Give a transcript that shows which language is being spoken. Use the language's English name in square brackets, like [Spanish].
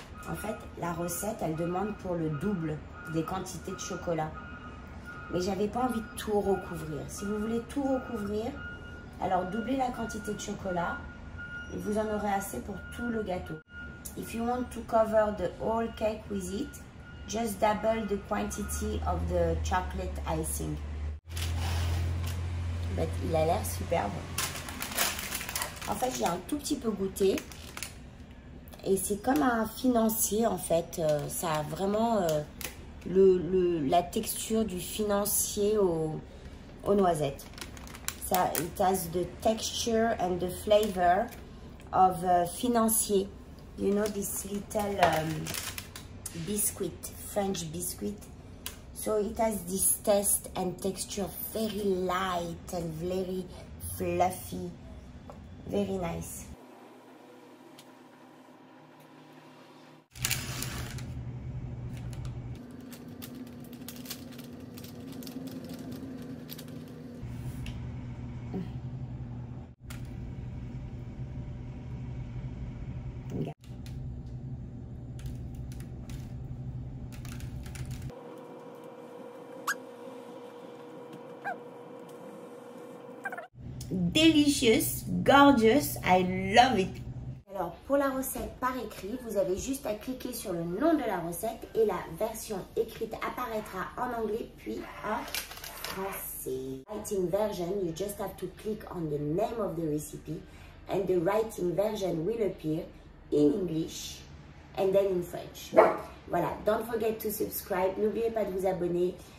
[French] En fait, la recette, elle demande pour le double des quantités de chocolat. Mais j'avais pas envie de tout recouvrir. Si vous voulez tout recouvrir, alors doublez la quantité de chocolat et vous en aurez assez pour tout le gâteau. [English] If you want to cover the whole cake with it, just double the quantity of the chocolate icing. [French] But il a l'air superbe. En fait, j'ai un tout petit peu goûté. Et c'est comme un financier en fait, ça a vraiment la texture du financier aux noisettes. [English] Ça, it has the texture and the flavor of financier. You know this little biscuit, French biscuit. So it has this taste and texture very light and very fluffy, very nice. Delicious, gorgeous, I love it. [French] Alors pour la recette par écrit, vous avez juste à cliquer sur le nom de la recette et la version écrite apparaîtra en anglais puis en français. [English] Writing version, you just have to click on the name of the recipe and the writing version will appear in English and then in French. [French] Voilà, [English] don't forget to subscribe, [French] n'oubliez pas de vous abonner.